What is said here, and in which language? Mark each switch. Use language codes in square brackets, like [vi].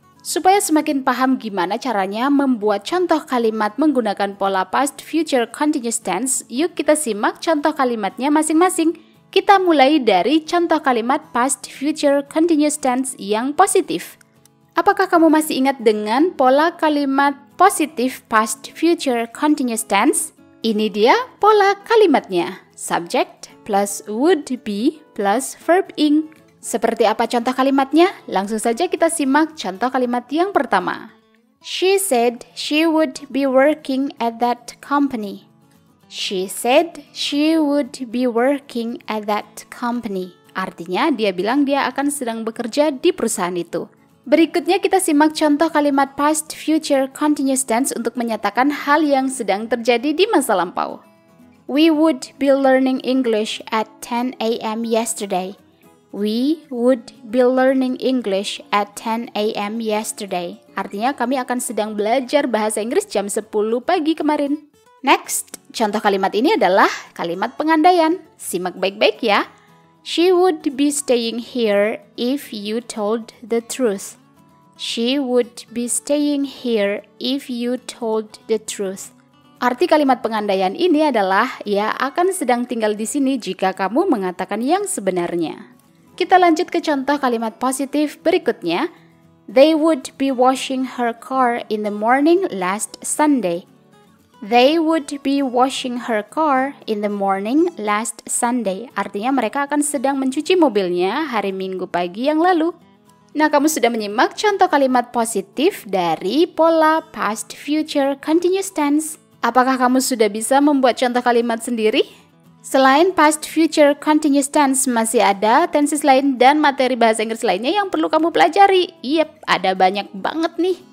[id] Supaya semakin paham gimana caranya membuat contoh kalimat menggunakan pola past, future, continuous tense, yuk kita simak contoh kalimatnya masing-masing. Kita mulai dari contoh kalimat past, future, continuous tense yang positif. Apakah kamu masih ingat dengan pola kalimat positif past, future, continuous tense? Ini dia pola kalimatnya. [en] Subject plus would be plus verb ing. [id] Seperti apa contoh kalimatnya? Langsung saja kita simak contoh kalimat yang pertama. [en] She said she would be working at that company. She said she would be working at that company. [id] Artinya dia bilang dia akan sedang bekerja di perusahaan itu. Berikutnya kita simak contoh kalimat past, future, continuous tense untuk menyatakan hal yang sedang terjadi di masa lampau. [en] We would be learning English at 10 a.m. yesterday. We would be learning English at 10 a.m. yesterday. [id] Artinya kami akan sedang belajar bahasa Inggris jam 10 pagi kemarin. Next, contoh kalimat ini adalah kalimat pengandaian. Simak baik-baik ya. [en] She would be staying here if you told the truth. She would be staying here if you told the truth. [id] Arti kalimat pengandaian ini adalah ia akan sedang tinggal di sini jika kamu mengatakan yang sebenarnya. Kita lanjut ke contoh kalimat positif berikutnya. [en] They would be washing her car in the morning last Sunday. They would be washing her car in the morning last Sunday. [id] Artinya mereka akan sedang mencuci mobilnya hari Minggu pagi yang lalu. Nah, kamu sudah menyimak contoh kalimat positif dari pola past, future, continuous tense. Apakah kamu sudah bisa membuat contoh kalimat sendiri? Selain past, future, continuous tense, masih ada tenses lain dan materi bahasa Inggris lainnya yang perlu kamu pelajari. Yep, ada banyak banget nih.